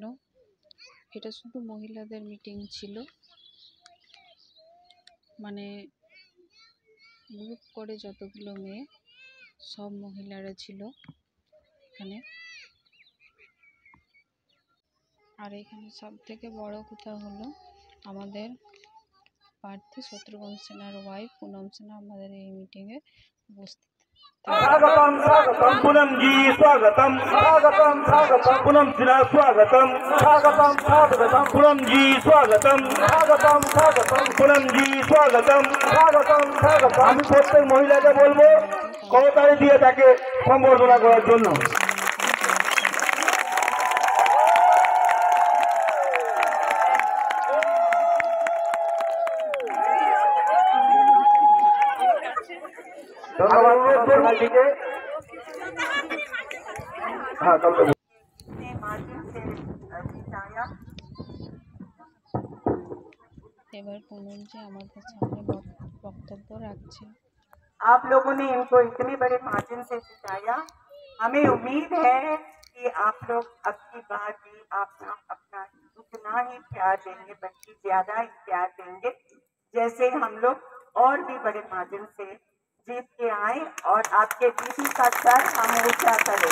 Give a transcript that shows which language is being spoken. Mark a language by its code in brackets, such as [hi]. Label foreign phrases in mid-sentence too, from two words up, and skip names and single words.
[bn] এটা শুধু মহিলাদের মিটিং ছিল, মানে গ্রুপ করে যতগুলো মেয়ে সব মহিলারা ছিল এখানে। আর এখানে সব থেকে বড় কথা হলো আমাদের প্রার্থী শত্রুঘ্ন সিনহার ওয়াইফ পুনম সিনহা আমাদের এই মিটিংয়ে উপস্থিত। [hi] स्वागतम स्वागतम पूनम जी स्वागतम स्वागतम स्वागतम पूनम सिन्हा स्वागतम स्वागतम स्वागतम पूनम जी स्वागतम स्वागतम स्वागतम पूनम जी स्वागतम स्वागतम स्वागतम। [bn] আমি প্রত্যেক মহিলাকে বলবো করতালি দিয়ে তাকে সম্বর্ধনা করার জন্য। ধন্যবাদ সবাইকে। এবার পুনম जी আমাদের সামনে বক্তব্য রাখছে। [hi] आप लोगों ने इनको इतने बड़े मार्जिन से जिताया। हमें उम्मीद है कि आप लोग अब की बार भी अपना उतना ही प्यार देंगे, बल्कि ज्यादा ही प्यार देंगे, जैसे हम लोग और भी बड़े मार्जिन से जीत के आए और आपके बीच का सर हम ऊंचा करें।